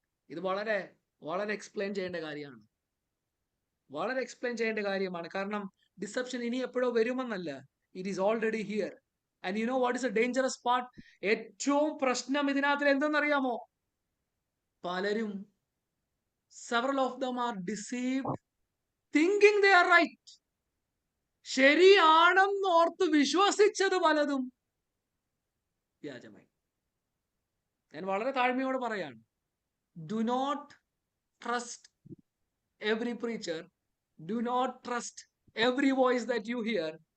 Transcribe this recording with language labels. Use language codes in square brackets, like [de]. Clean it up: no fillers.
[ml] ഇത് വളരെ വളരെ എക്സ്പ്ലെയിൻ ചെയ്യേണ്ട കാര്യമാണ്, വളരെ എക്സ്പ്ലെയിൻ ചെയ്യേണ്ട കാര്യമാണ്. കാരണം ഡിസെപ്ഷൻ ഇനി എപ്പോഴോ വരുമെന്നല്ല, [en] It is already here. And you know what is a dangerous part? [ml] ഏറ്റവും പ്രശ്നം ഇതിനകത്ത് എന്തെന്നറിയാമോ? പലരും, [en] several of them are deceived thinking they are right. [ml] ശരിയാണെന്ന് ഓർത്ത് വിശ്വസിച്ചത് പലതും വ്യാജമായി. ഞാൻ വളരെ താഴ്മയോട് പറയാണ്, [en] do not trust every preacher, do not trust every voice that you hear.